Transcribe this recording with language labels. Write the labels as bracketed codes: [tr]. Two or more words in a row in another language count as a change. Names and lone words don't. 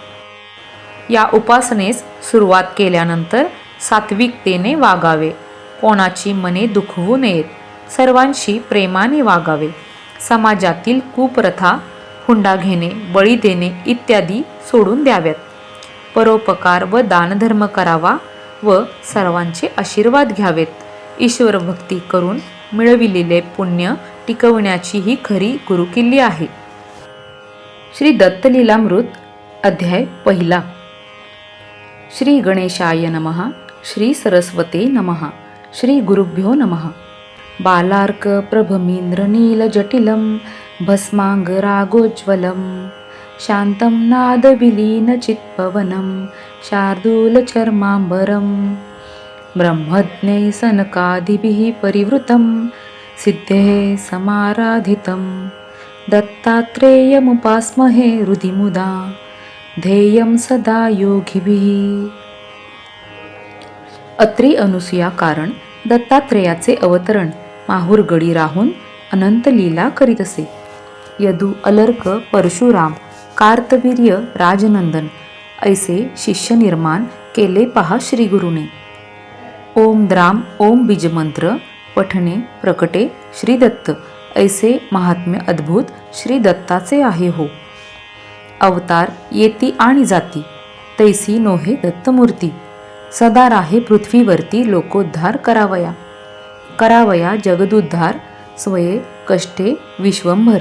[mr] या उपासनेस सुरुवात केल्यानंतर सात्विकतेने वागावे, कोणाची मने दुखवू नयेत, सर्वांशी प्रेमाने वागावे, समाजातील कुप्रथा, हुंडा घेणे, बळी देणे इत्यादी सोडून द्याव्यात, परोपकार व दानधर्म करावा व सर्वांचे आशीर्वाद घ्यावेत. ईश्वर भक्ती करून मिळविलेले पुण्य टिकवण्याची ही खरी गुरुकिल्ली आहे. श्री दत्त लीलामृत अध्याय 1. [sa] श्री गणेशाय नमः, श्री सरस्वते नमः, श्री गुरुभ्यो नमः. बालार्क प्रभमींद्र नील जटिलं भस्मांगरागोज्ज्वलं शान्तं नादविलीन चित्पवनं शार्दूल चर्मांबरं ब्रह्मज्ञै सनकादिभिः परिवृतं सिद्धेः समाराधितं दत्तात्रेयमुपास्महे हृदि मुदा ध्येयं सदा योगिभिः. [mr] अत्रि अनुसूया कारण दत्तात्रेयाचे अवतरण माहूरगडी राहून अनंत लीला करीत असे. यदु अलर्क परशुराम कार्तवीर्य राजनंदन ऐसे शिष्य निर्माण केले पहा श्री गुरुने. ओम द्राम ओम बीजमंत्र पठणे प्रकटे श्री दत्त ऐसे महात्म्य अद्भुत श्री दत्ताचे आहे हो. अवतार येती आणि जाती तैसी नोहे दत्तमूर्ती. सदा राहे पृथ्वीवरती लोकोद्धार करावया जगदुद्धार स्वये कष्टे विश्वंभर.